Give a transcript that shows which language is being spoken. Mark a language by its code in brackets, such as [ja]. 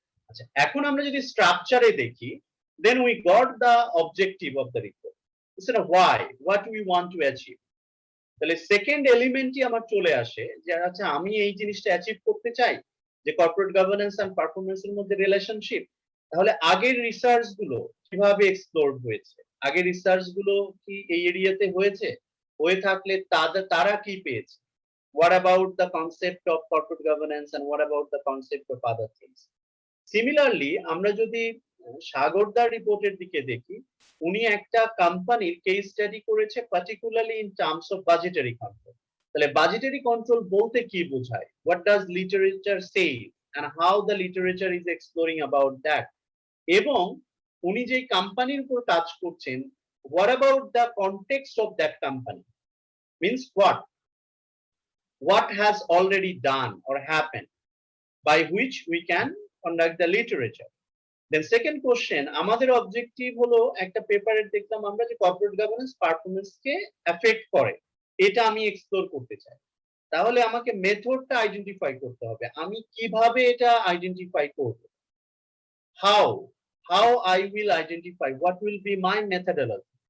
[bn] আচ্ছা, এখন আমরা যদি স্ট্রাকচারে দেখি, [en] then we got the objective of the report. Instead of why, what we want to achieve. [bn] তাহলে সেকেন্ড এলিমেন্টই আমার চলে আসে যে আচ্ছা আমি এই জিনিসটা অ্যাচিভ করতে চাই যে কর্পোরেট গভর্নেন্স এন্ড পারফরম্যান্সের মধ্যে রিলেশনশিপ। তাহলে আগের রিসার্চ গুলো কিভাবে এক্সপ্লোর হয়েছে, আগের রিসার্চ গুলো কি এই এরিয়াতে হয়েছে, হয়ে থাকলে তারা কি পেয়েছে, [en] what about the concept of corporate governance and what about the concept of other things. [bn] Similarly আমরা যদি সাগরদার রিপোর্টের দিকে দেখি, উনি একটা কোম্পানির কেস স্টাডি করেছে particularly in terms of budgetary control. তাহলে বাজেটারি কন্ট্রোল বলতে কি বোঝায়, [en] what does literature say and how the literature is exploring about that, [bn] এবং উনি যে কোম্পানির উপর কাজ করছেন, [en] what about the context of that company, means what has already done or happened by which we can conduct the literature. Then second question, [bn] আমাদের objective হলো একটা পেপারে দেখলাম আমরা যে কর্পোরেট গভর্নেন্স পারফরম্যান্স কে এফেক্ট করে, এটা আমি এক্সপ্লোর করতে চাই। তাহলে আমাকে মেথডটা আইডেন্টিফাই করতে হবে, আমি কিভাবে এটা আইডেন্টিফাই করব, [en] how I will identify, what will be my methodology.